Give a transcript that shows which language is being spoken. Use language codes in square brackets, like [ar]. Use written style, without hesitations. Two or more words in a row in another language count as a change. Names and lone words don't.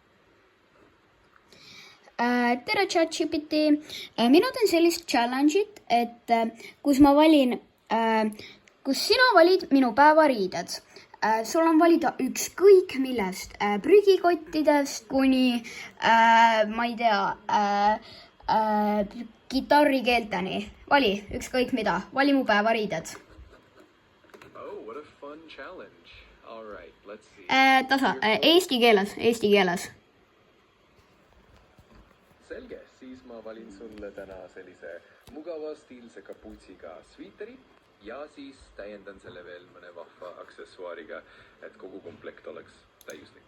[et] Tere ChatGPT, mina teen sellist challenge'it, et kus ma valin, kus sina valid minu päevariided. Sul on valida ükskõik millest, prügikottidest kuni, ma ei tea, kitarrikeelteni. Vali ükskõik mida, vali mu päevariided. [en] Oh, what a fun challenge. All right, let's see. [et] Tasa, eesti keeles. Selge, siis ma valin sulle täna sellise mugava stiilse kapuutsiga sviiteri ja siis täiendan selle veel mõne vahva aksessuaariga, et kogu komplekt oleks täiuslik.